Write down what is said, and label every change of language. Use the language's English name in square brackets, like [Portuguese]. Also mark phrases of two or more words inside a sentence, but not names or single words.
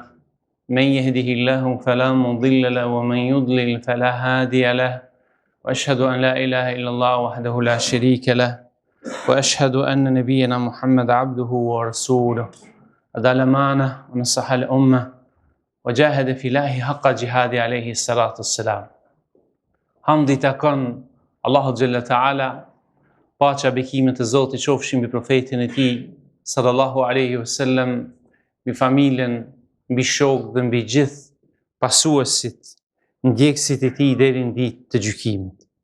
[Arabic] من يهده الله فلا مضل له ومن يضلل فلا هادي له وأشهد أن لا إله إلا الله وحده لا شريك له وأشهد أن نبينا محمد عبده ورسوله أدى الأمانة ونصح الأمة وجاهد في الله حق جهاده عليه الصلاة والسلام. [Albanian] Hamdi takon [Arabic] الله جل تعالى, [Albanian] paqja bekimet e Zotit qofshin mbi profetin e tij [Arabic] صلى الله عليه وسلم, [Albanian] mbi familjen, mbi shokët dhe mbi gjithë pasuesit, ndjekësit e tij deri në ditë të gjykimit.